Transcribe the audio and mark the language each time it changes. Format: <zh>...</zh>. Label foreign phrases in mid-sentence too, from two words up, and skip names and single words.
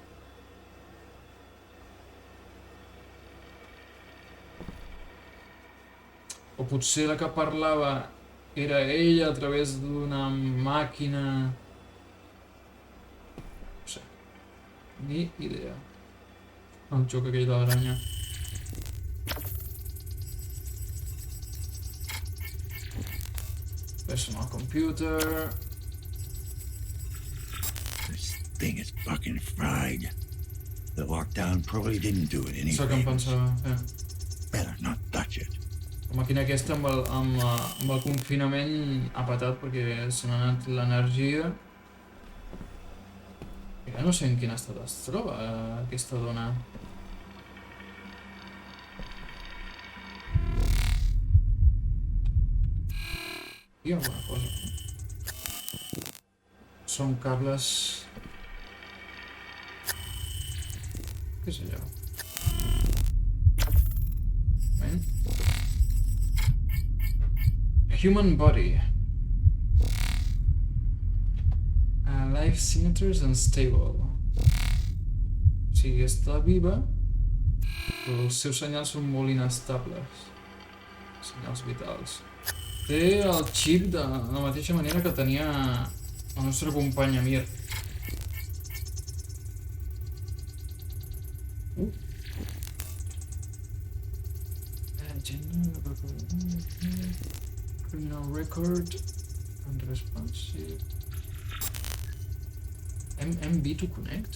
<ca>O potser la que parlava era ella a través d'una màquina... No sé. Ni idea. El joc aquell de l'aranya.</ca> <en>Personal computer... This thing is fucking fried. The lockdown probably didn't do it any</en> <ca>Això que em</ca> <en>favors.</en> <ca>pensava,</ca> <en>Better not touch it.</en> <ca>La màquina aquesta amb el confinament ha patat perquè se n'ha anat l'energia. Ja no sé en quin estat es troba aquesta dona. Hi ha alguna cosa. Són cables... Què és allò?</ca> <en>Human body. Life signatures unstable.</en> <ca>O sigui, està viva, però els seus senyals són molt inestables. Senyals vitals. Té el xip de la mateixa manera que tenia el nostre company Amir.</ca> <en>Criminal record unresponsive. Hem to connect?</en>